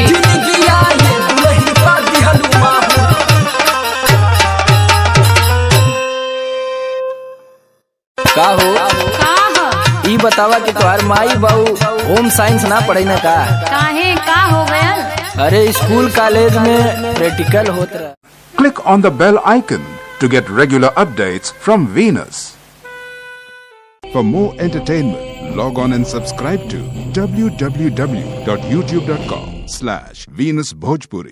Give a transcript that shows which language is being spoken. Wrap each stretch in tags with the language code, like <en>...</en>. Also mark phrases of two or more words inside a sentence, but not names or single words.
<bho>जिंदगिया ये दुल्हन का दिहलू माहू। का हो ई बतावा कि तुम्हार माई बाबू होम साइंस ना पढ़े ना का? काहे का हो गया? अरे स्कूल कॉलेज में प्रैक्टिकल होत रहा।</bho> <en>Click on the bell icon to get regular updates from Venus. For more entertainment, log on and subscribe to www.youtube.com/VenusBhojpuri.</en>